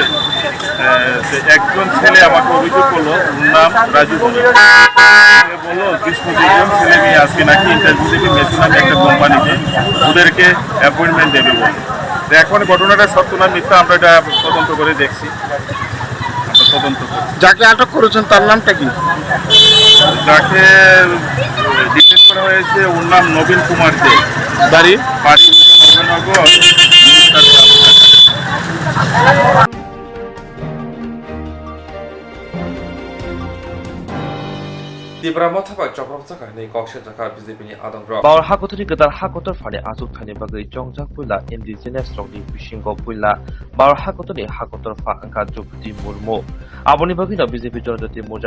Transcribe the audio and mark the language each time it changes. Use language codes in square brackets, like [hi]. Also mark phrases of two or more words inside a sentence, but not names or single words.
[bn] একজন ছেলে আমাকে অভিযোগ করলো, ওর নাম রাজু বলে, বললো 20-25 ছেলে মেয়ে আজকে নাকি ইন্টারভিউ থেকে মেশিনাম একটা কোম্পানিতে ওদেরকে অ্যাপয়েন্টমেন্ট দেবে বলে। তো এখন ঘটনাটা সত্য না মিথ্যা আমরা এটা তদন্ত করে দেখছি। তদন্ত যাকে আটক করেছেন তার নামটা কি? যাকে ডিটেন করা হয়েছে ওর নাম নবীন কুমার দে, বাড়ি নবীনগর। [trp] Tibrama thabai chokram saka nei kokshe jaka BJP ni adang ro bawr hakotoni gedar hakotor phane asuk thani bagai jongjak puila indigenous rokni bishingo puila bawr hakotoni hakotor pha angka jupti murmo aboni bagino BJP jonjati moja